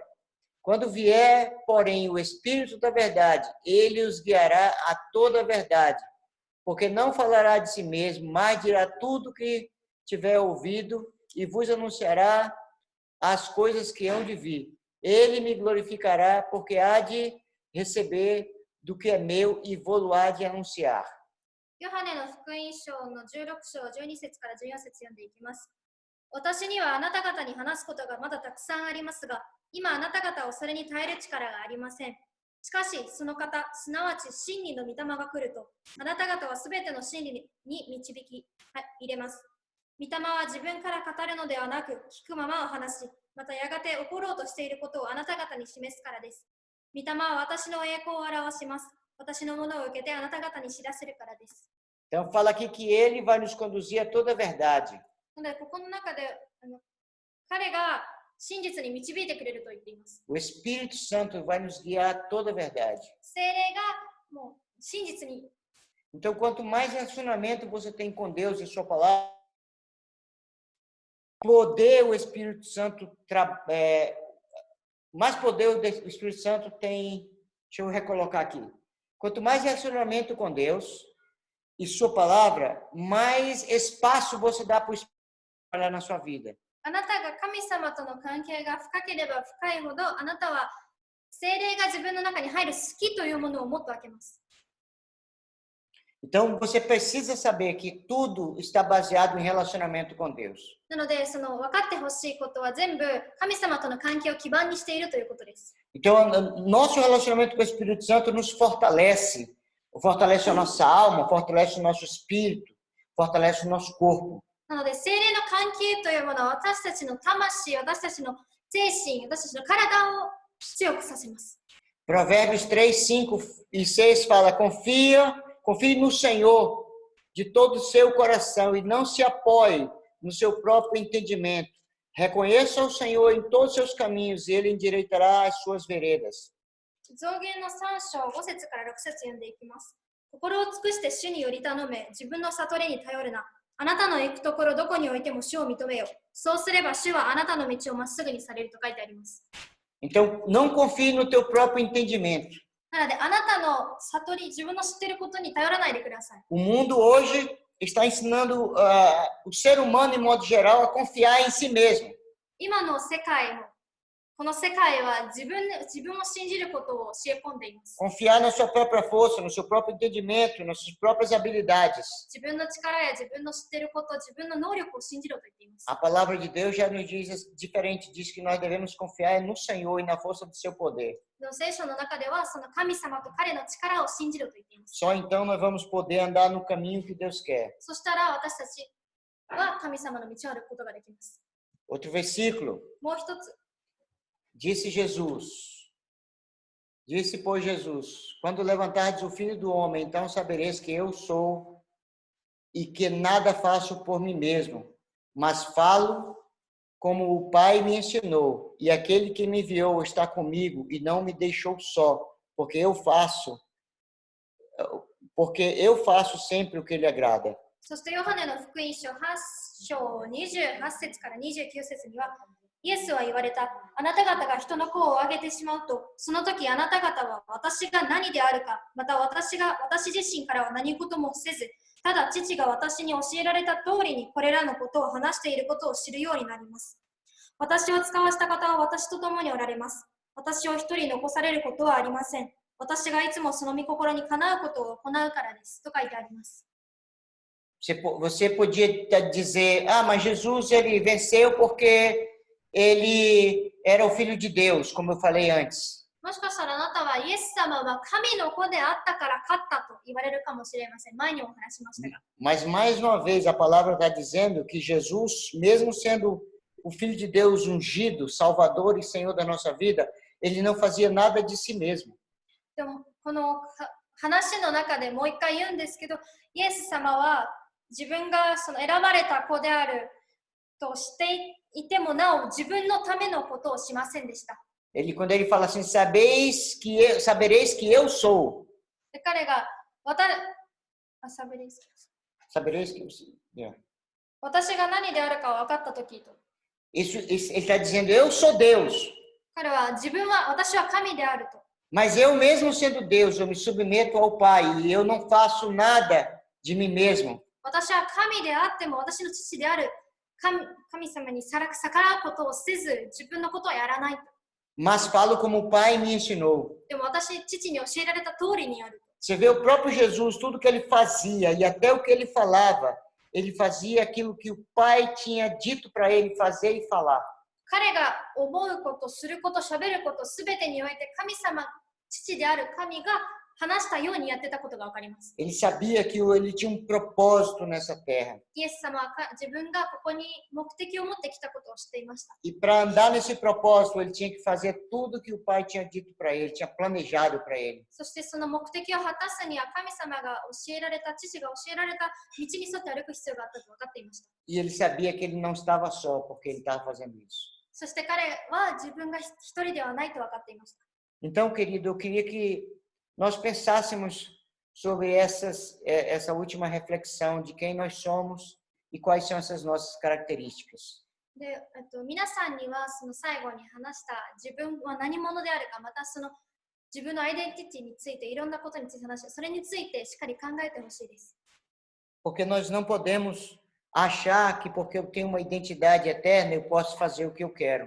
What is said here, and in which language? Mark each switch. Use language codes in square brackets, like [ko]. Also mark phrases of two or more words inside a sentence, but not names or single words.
[pt] Quando vier, porém, o Espírito da verdade, ele os guiará a toda a verdade, porque não falará de si mesmo, mas dirá tudo que tiver ouvido e vos anunciará as coisas que hão de vir. Ele me glorificará, porque há de receber do que é meu e vou-lo há de anunciar. [ja] ヨハネの福音書の16章12節から14節読んでいきます。私にはあなた方に話すことがまだたくさんありますが、今あなた方をそれに耐える力がありません。しかし、その方、すなわち真理の御霊が来ると、あなた方はすべての真理に導き入れます。御霊は自分から語るのではなく、聞くままを話し、またやがて起ころうとしていることをあなた方に示すからです。御霊は私の栄光を表します。私のものを受けてあなた方に知らせるからです。 [pt] Então, fala aqui que ele vai nos conduzir a toda a verdade. [ja] なので、ここの中で彼が真実に導いてくれると言っています。 [pt] O Espírito Santo vai nos guiar a toda a verdade. [ja] 聖霊がもう真実に。 [pt] Então, quanto mais relacionamento você tem com Deus e sua palavra, poder o Espírito Santo, mais poder o Espírito Santo tem, deixa eu recolocar aqui. Quanto mais relacionamento com Deus e sua palavra, mais espaço você dá para o Espírito trabalhar na sua vida. [ja] あなたが神様との関係が深ければ深いほど、あなたは聖霊が自分の中に入る好きというものをもっと分けます。 [pt] Então, você precisa saber que tudo está baseado em relacionamento com Deus. [ja] なので、その分かってほしいことは全部神様との関係を基盤にしているということです。 [pt] Então, nosso relacionamento com o Espírito Santo nos fortalece. Fortalece a nossa alma, fortalece o nosso espírito, fortalece o nosso corpo. [ja] なので、聖霊の関係というものは私たちの魂、私たちの精神、私たちの体を強くさせます。 [pt] Provérbios 3, 5 e 6 fala: confie no Senhor de todo o seu coração e não se apoie no seu próprio entendimento. Reconheça o Senhor em todos os seus caminhos e ele endireitará as suas veredas. [ja] 造言の3章5節から6節読んでいきます。心を尽くして主により頼め、自分の悟りに頼るな。あなたの行くところどこにおいても主を認めよ。そうすれば主はあなたの道をまっすぐにされると書いてあります。 [pt] Então, não confie no teu próprio entendimento. [ja] なので、あなたの悟り、自分の知っていることに頼らないでください。 [pt] O mundo hoje está ensinando o ser humano, em modo geral, a confiar em si mesmo. [ja] 今の世界も、この世界は自分を信じることを教え込んでいます。 [pt] Confiar na sua própria força, no seu próprio entendimento, nas suas próprias habilidades. [ja] 自分の力や自分の知っていること、自分の能力を信じろと言っています。 [pt] A palavra de Deus já nos diz diferente, diz que nós devemos confiar no Senhor e na força do seu poder. [ja] 聖書の中では、その神様と彼の力を信じろと言っています。 [pt] Só então nós vamos poder andar no caminho que Deus quer. [ja] そしたら私たちは神様の道を歩くことができます。 [pt] Outro versículo. [ja] もう一つ。 [pt] Disse pois Jesus, quando levantardes o Filho do Homem, então sabereis que eu sou e que nada faço por mim mesmo, mas falo como o Pai me ensinou, e aquele que me enviou está comigo e não me deixou só, porque eu faço sempre o que lhe agrada. [ja] そしてヨハネの福音書8章28節から29節には、イエスは言われた。あなた方が人の子を挙げてしまうと、その時あなた方は私が何であるか、また私自身からは何事もせず、ただ父が私に教えられた通りにこれらのことを話していることを知るようになります。私を使わした方は私と共におられます。私を一人残されることはありません。私がいつもその御心にかなうことを行うからです。と書いてあります。 [pt] Você podia dizer, mas Jesus ele venceu porque ele era o Filho de Deus, como eu falei antes. [ja] もしかしたらあなたはイエス様は神の子であったから勝ったと言われるかもしれません。前にもお話しましたが。 [pt] Mas mais uma vez a palavra está dizendo que Jesus, mesmo sendo o Filho de Deus ungido, Salvador e Senhor da nossa vida, ele não fazia nada de si mesmo. [ja] でもこの話の中でもう一回言うんですけど、イエス様は自分がその選ばれた子であるとしていてもなお自分のためのことをしませんでした。 [pt] Quando ele fala assim, sabereis que eu sou. [ja] で彼が [pt] Sabereis que eu sou. Yeah. [ja] 私が何であるか分かったときと。 [pt] Ele está dizendo, eu sou Deus. [ja] 彼は私は神であると。 [pt] Mas eu mesmo sendo Deus, eu me submeto ao Pai e eu não faço nada de mim mesmo. [ja] 私は神であっても私の父である神様に逆らうことをせず自分のことはやらないと。 [pt] Mas falo como o Pai me ensinou. [ja] でも私、父に教えられた通りにやる。 [pt] Você vê o próprio Jesus, tudo que ele fazia e até o que ele falava, ele fazia aquilo que o Pai tinha dito para ele fazer e falar. [ja] 彼が思うこと、すること、喋ること、すべてにおいて神様、父である神が話したようにやってたことがわかります。 [pt] Ele sabia que ele tinha um propósito nessa terra. [ja] イエス様は自分がここに目的を持ってきたことを知っていました。 [pt] E para andar nesse propósito, ele tinha que fazer tudo que o Pai tinha dito para ele, tinha planejado para ele. [ja] そしてその目的を果たすには神様が教えられた、父が教えられた道に沿って歩く必要があったと分かっていました。 [pt] E ele sabia que ele não estava só porque ele estava fazendo isso. [ja] そして彼は自分が一人ではないと分かっていました。 [pt] Então, querido, eu queria que nós pensássemos sobre essa última reflexão de quem nós somos e quais são essas nossas características. [ja] で、皆さんにはその最後に話した自分は何者であるか、またその自分のアイデンティティについていろんなことについて話した、それについてしっかり考えてほしいです。 [pt] Porque nós não podemos achar que porque eu tenho uma identidade eterna eu posso fazer o que eu quero.